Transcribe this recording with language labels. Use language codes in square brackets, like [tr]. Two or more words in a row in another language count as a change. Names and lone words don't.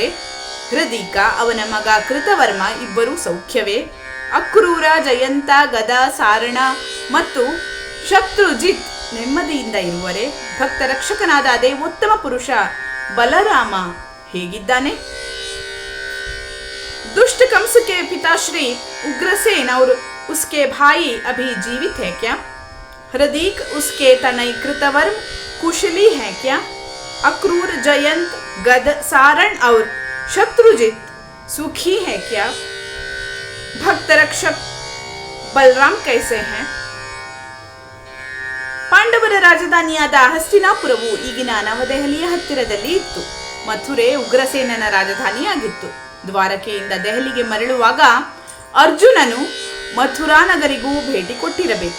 [kn] ಹೃದೀಕ, ಅವನ ಮಗ ಕೃತವರ್ಮ ಇಬ್ಬರೂ ಸೌಖ್ಯವೇ? ಅಕ್ರೂರ, ಜಯಂತ, ಗದ, ಸಾರಣ ಮತ್ತು ಶತ್ರುಜಿತ್ ನೆಮ್ಮದಿಯಿಂದ ಇರುವರೆ? ಭಕ್ತ ರಕ್ಷಕನಾದ ಅದೇ ಉತ್ತಮ ಪುರುಷ ಬಲರಾಮ ಹೇಗಿದ್ದಾನೆ? [hi] दुष्ट कंस के पिताश्री उग्रसेन और उसके भाई अभी जीवित है क्या? हृदीक, उसके तनय कृतवर्म कुशली है क्या? अक्रूर, जयंत, गद, सारण और शत्रुजित सुखी है क्या? भक्त रक्षक बलराम कैसे हैं? [kn] ಪಾಂಡವರ ರಾಜಧಾನಿಯಾದ ಹಸ್ತಿನಾಪುರವು ಈಗಿನ ನವದೆಹಲಿಯ ಹತ್ತಿರದಲ್ಲಿ ಇತ್ತು. ಮಥುರೆ ಉಗ್ರಸೇನನ ರಾಜಧಾನಿಯಾಗಿತ್ತು. ದ್ವಾರಕೆಯಿಂದ ದೆಹಲಿಗೆ ಮರಳುವಾಗ ಅರ್ಜುನನು ಮಥುರಾ ನಗರಿಗೂ ಭೇಟಿ ಕೊಟ್ಟಿರಬೇಕು.